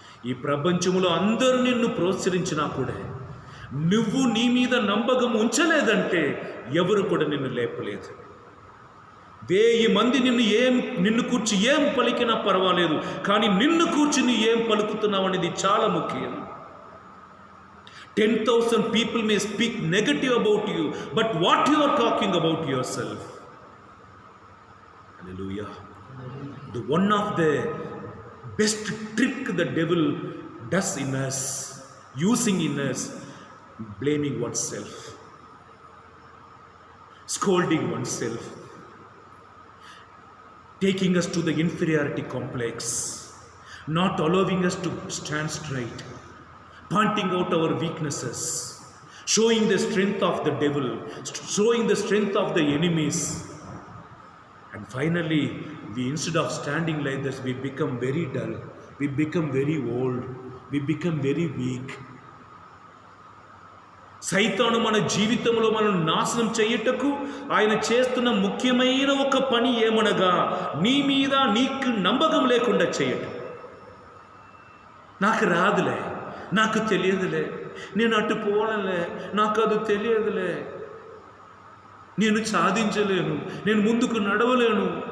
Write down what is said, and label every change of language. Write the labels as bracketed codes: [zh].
[te] ఈ ప్రపంచంలో అందరూ నిన్ను ప్రోత్సహించినా కూడా నువ్వు నీ మీద నమ్మకం ఉంచలేదంటే ఎవరు కూడా నిన్ను లేపలేదు. 1000 మంది నిన్ను కూర్చి ఏం పలికినా పర్వాలేదు, కానీ నిన్ను కూర్చుని ఏం పలుకుతున్నావు అనేది చాలా ముఖ్యం. [en] 10,000 people may speak negative about you, but what you are talking about yourself. Hallelujah. The one of the best trick the devil does in us, using in us, blaming oneself, scolding oneself, taking us to the inferiority complex, not allowing us to stand straight, pointing out our weaknesses, showing the strength of the devil, showing the strength of the enemies. And finally, instead of standing like this, we become very dull, we become very old, we become very weak. [te] సైతాను మన జీవితంలో మనల్ని నాశనం చేయుటకు ఆయన చేస్తున్న ముఖ్యమైన ఒక పని ఏమనగా, నీ మీద నీకు నమ్మకం లేకుండా చేయటం. నాకు రాదులే, నాకు తెలియదులే, నేను అటు పోవాలలే, నాకు అది తెలియదులే, నేను సాధించలేను, నేను ముందుకు నడవలేను.